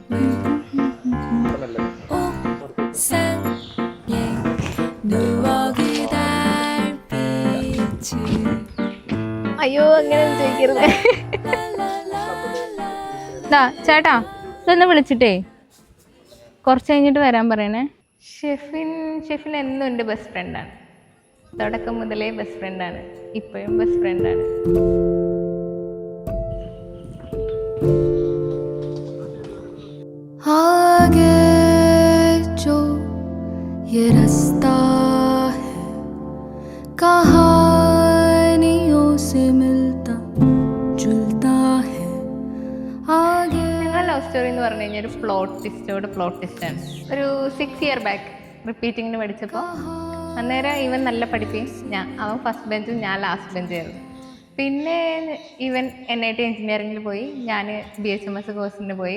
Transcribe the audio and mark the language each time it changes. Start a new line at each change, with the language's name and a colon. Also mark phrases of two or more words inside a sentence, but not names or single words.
Malayalam: അയ്യോ അങ്ങനെ ചോദിക്കരുത്. ചേട്ടാ ഇതൊന്ന് വിളിച്ചിട്ടേ കുറച്ച് കഴിഞ്ഞിട്ട് വരാൻ പറയണേ. ഷെഫിൻ എന്നും എൻ്റെ
English: best friend.
Malayalam: തുടക്കം മുതലേ
English: best friend,
Malayalam: ഇപ്പോഴും
English: best friend.
Hindi: ये रास्ता है कहानियों से मिलता जुलता है आगे.
Malayalam: ഞങ്ങളുടെ
English: love story
Malayalam: എന്ന് പറഞ്ഞു കഴിഞ്ഞാൽ ഒരു
English: plot twist.
Malayalam: ഒരു 6
English: year back repeating
Malayalam: പഠിച്ചപ്പോൾ അന്നേരം ഇവൻ നല്ല പഠിപ്പിക്കും, അവൻ
English: first bench
Malayalam: ഞാൻ
English: last bench.
Malayalam: പിന്നെ ഇവൻ NIT എഞ്ചിനീയറിംഗിൽ പോയി, ഞാൻ BHMS കോഴ്സിന് പോയി.